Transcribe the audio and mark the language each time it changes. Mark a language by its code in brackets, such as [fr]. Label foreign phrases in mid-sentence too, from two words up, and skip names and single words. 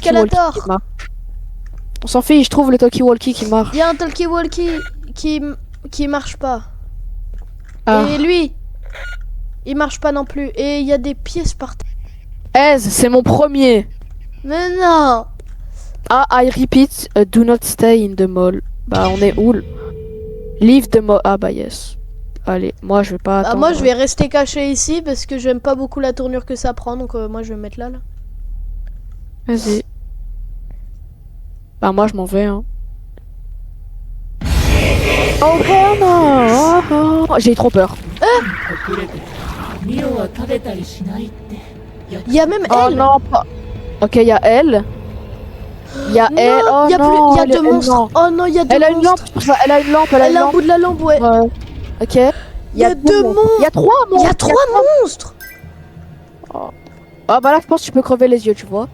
[fr] escalators. qui marche. On s'en fiche, je trouve le talkie-walkie qui marche. Il y a un talkie-walkie qui marche pas. Ah. Et lui, il marche pas non plus. Et il y a des pièces par terre. Ez, c'est mon premier. Mais non! [en] Ah, I repeat, do not stay in the mall. [fr] Bah, on est où? [en] Leave the mall. [fr] Ah, bah, yes. Allez, moi, je vais pas Bah, attendre. moi, je vais rester caché ici parce que j'aime pas beaucoup la tournure que ça prend. Donc, moi, je vais me mettre là. Vas-y. Bah, moi, je m'en vais, hein. [en] Oh, hell no! Oh, oh. [fr] J'ai eu trop peur. [ja] ミオは食べたりしないって [fr] Il y a même Oh elle! non, pas. Ok, il y a elle. Il y a elle. Oh il y a non, il y a elle- deux elle- monstres! non. Oh non, il y a deux Elle a une lampe. monstres! Elle a une lampe. Elle a Elle une a un lampe. bout de la lampe, ouais! Ouais. Ok. Il y a deux monstres! Il y a trois Il y monstres. a trois monstres! Ah bah là, je pense que tu peux crever les yeux, tu vois.